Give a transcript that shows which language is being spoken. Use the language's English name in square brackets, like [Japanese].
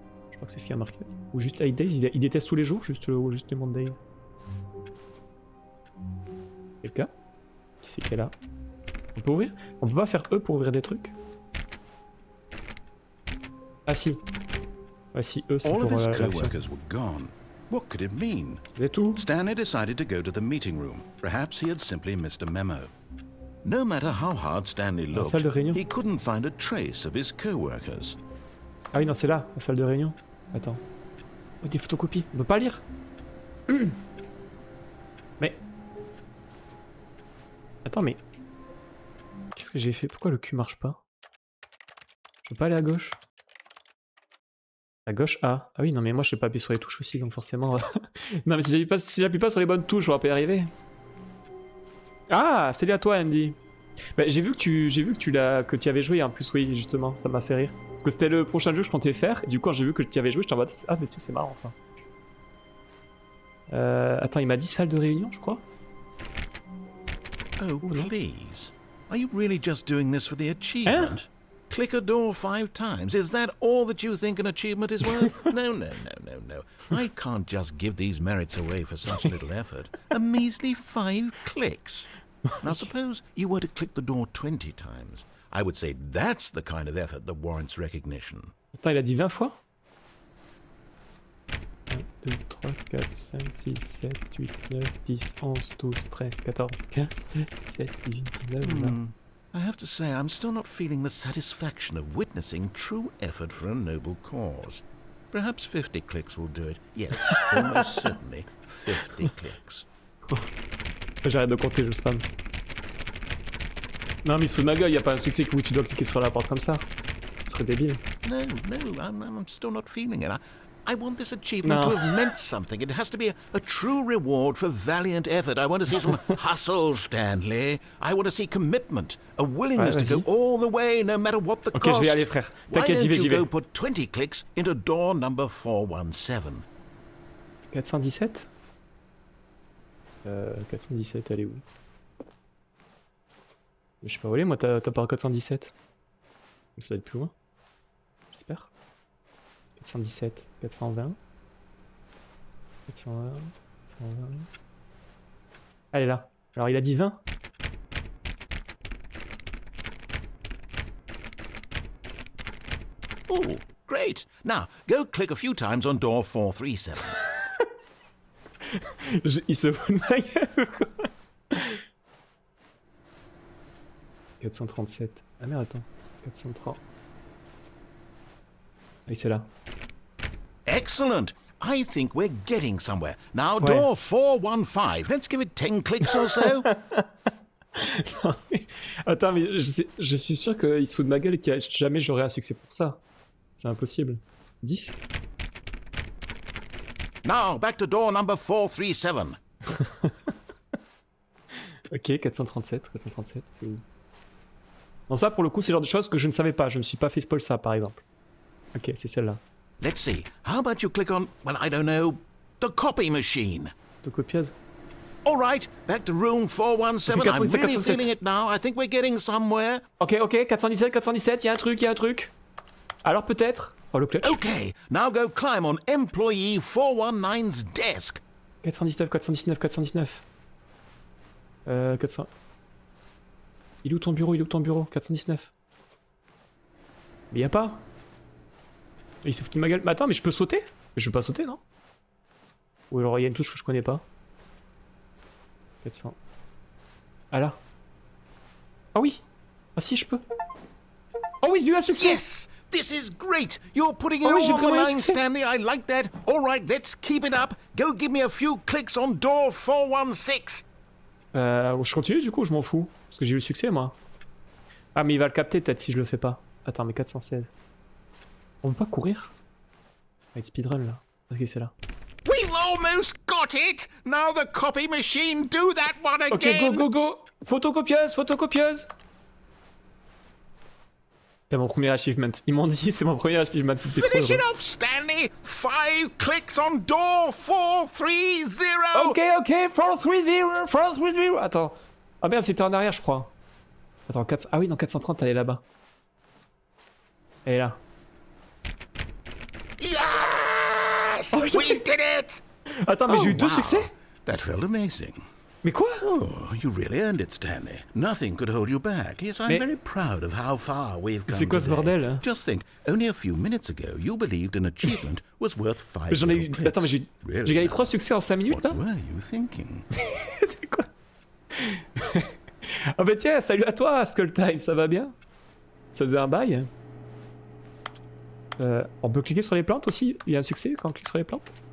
[French] Je crois que c'est ce qu'il a marqué. Ou juste [English] 8 days, [French] il déteste tous les jours, juste les Mondays. Quelqu'un? Qui c'est qui est là? On peut ouvrir? On peut pas faire E pour ouvrir des trucs? Ah si. Ah si, E c'est pour l'action. [English] What could it mean? [French] C'est tout. [English] Stanley decided to go to the meeting room. Perhaps he had simply missed a memo. No matter how hard Stanley looked, he couldn't find a trace of his co-workers. [French] Ah oui, non, c'est là, la salle de réunion. Attends. Oh, des photocopies. On peut pas lire. Mais... Attends, mais... Qu'est-ce que j'ai fait? Pourquoi le cul marche pas? Je peux pas aller à gauche? À gauche A. Ah oui, non mais moi je sais pas appuyer sur les touches aussi, donc forcément... non mais si j'appuie pas sur les bonnes touches, on va pas y arriver. Ah, salut à toi Andy. Bah, j'ai vu que tu avais joué en plus, oui, justement, ça m'a fait rire. Parce que c'était le prochain jeu que je comptais faire, et du coup quand j'ai vu que tu avais joué, je t'en mode... Ah mais tiens, c'est marrant ça. Attends, il m'a dit salle de réunion, je crois. [English] Oh, please. Are you really just doing this for the achievement? Click a door 5 times. Is that all that you think an achievement is worth? No. I can't just give these merits away for such little effort. A measly 5 clicks. Now suppose you were to click the door 20 times. I would say that's the kind of effort that warrants recognition. [French] Attends, il a dit 20 fois? 1, 2, 3, 4, 5, 6, 7, 8, 9, 10, 11, 12, 13, 14, 15, 16, 17, 18, 19, 20. [English] I have to say, I'm still not feeling the satisfaction of witnessing true effort for a noble cause. Perhaps 50 clicks will do it. Yes, almost certainly 50 clicks. [French] J'arrête de compter, je spam. Non mais il se fout de ma gueule, y a pas un succès où tu dois cliquer sur la porte comme ça. Ce serait débile. [English] No, I'm still not feeling it. I want this achievement to have meant something. It has to be a true reward for valiant effort. I want to see some hustle, Stanley. I want to see commitment, a willingness to go all the way, no matter what the cost. [French] Je vais y aller, frère. T'inquiète, j'y vais. [English] Why don't you go put 20 clicks into door number 417? [French] 417 417, elle est où? Je sais pas où elle est, moi, t'as pas 417. Ça va être plus loin. J'espère. 417, 420, 420, 420. Elle est là. Alors il a dit 20. [English] Oh, great. Now, go click a few times on door 437. [French] Il se fout de ma gueule, quoi. 437. Ah merde, attends. 403. Oui, c'est là. [English] Excellent. I think we're getting somewhere. Now, door 415. Let's give it 10 clicks or so. [French] Non, mais... Attends, mais je suis sûr qu'il se fout de ma gueule et que jamais j'aurai un succès pour ça. C'est impossible. 10. [English] Now, back to door number 437. [French] Ok, 437, c'est où? Non, ça, pour le coup, c'est le genre de choses que je ne savais pas. Je ne me suis pas fait spoil ça, par exemple. Ok, c'est celle-là. [English] Let's see. How about you click on, well, I don't know, the copy machine? [French] Photocopieuse. [English] All right, back to room 417. Okay, I'm really feeling it now. I think we're getting somewhere. [French] Ok, 417, il y a un truc. Alors peut-être... Oh, le clutch. [English] Okay, now go climb on employee 419's desk. [French] 419. 400... Il est où ton bureau? 419. Mais y a pas. Il s'est foutu de ma gueule. Mais attends, mais je peux sauter? Je peux pas sauter, non? Ou alors il y a une touche que je connais pas. 400. Ah là. Ah oui. Ah si, je peux. Oh oui, j'ai eu un succès. [English] Yes! This is great! You're putting it all on the line, Stanley. I like that. All right, let's keep it up. Go give me a few clicks on door 416. [French] Je continue du coup, je m'en fous. Parce que j'ai eu le succès, moi. Ah, mais il va le capter peut-être si je le fais pas. Attends, mais 416. On peut pas courir? Avec speedrun là. Ok, c'est là. [English] We've almost got it! Now the copy machine, do that one again! [French] Ok, go! Photocopieuse! C'est mon premier achievement. Ils m'ont dit c'est mon premier achievement. [English] Finish it off, Stanley! 5 clicks on door, 430! [French] Ok, 430, 430. Attends. Ah merde, c'était en arrière, je crois. Attends, 4... Ah oui, non, 430, elle est là-bas. Elle est là. [English] Yes! Oh, We did it! [French] Attends, mais j'ai eu 2 succès? [English] That felt amazing. [French] Mais quoi? [English] Oh, you really earned it, Stanley. Nothing could hold you back. Yes, I'm very proud of how far we've come. [French] C'est quoi ce bordel hein? [English] Just think, only a few minutes ago, you believed an achievement was worth 5 [French] J'en ai eu... Attends, mais j'ai gagné 3 succès en 5 minutes, là? [English] What were you thinking? [French] C'est quoi? Ah bah tiens, salut à toi, Skull Time, ça va bien? Ça faisait un bail? On peut cliquer sur les plantes aussi? Il y a un succès quand on clique sur les plantes?